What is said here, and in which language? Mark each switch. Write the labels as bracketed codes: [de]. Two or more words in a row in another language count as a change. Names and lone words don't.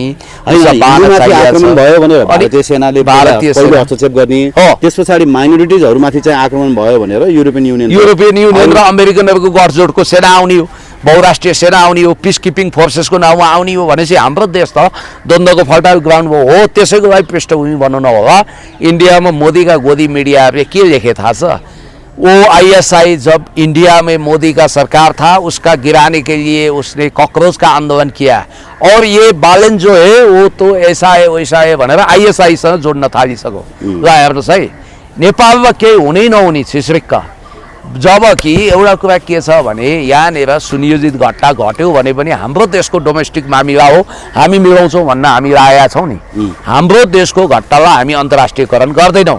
[ne] हिन्दूमाथि आक्रमण भयो भने भारतीय सेनाले पहिलो हस्तक्षेप गर्ने, त्यस पछाडि माइनोरिटिजहरुमाथि चाहिँ आक्रमण भयो भनेर युरोपियन युनियन र अमेरिकनहरुको गठजोडको सेना आउने हो, बहुराष्ट्रिय सेना आउने हो, [en] peace keeping forces को [ne] नाउँमा आउने हो भनेपछि हाम्रो देश त द्वन्द्वको [en] fertile ground [ne] हो। त्यसैको लागि पृष्ठभूमि बनाउनु होला। [hi] इंडिया में मोदी का गोदी मीडिया ने क्या लिखे था सर, वो ISI जब इंडिया में मोदी का सरकार था उसका गिराने के लिए उसने कॉकरोच का आंदोलन किया, और ये बालन जो है वो तो ऐसा है वैसा है [ne] भनेर ISI सँग जोड्न थालिसक्यो। ल हेर्नुहोस् है, नेपालमा केही हुनै नहुने छिस्रिक्क, जबकि एउटा कुरा के छ भने यहाँनिर सुनियोजित घटना घट्यो भने पनि हाम्रो देशको डोमेस्टिक मामिला हो, हामी मिलाउँछौँ भन्न हामी आएका छौँ नि। हाम्रो देशको घटनालाई हामी अन्तर्राष्ट्रियकरण गर्दैनौँ।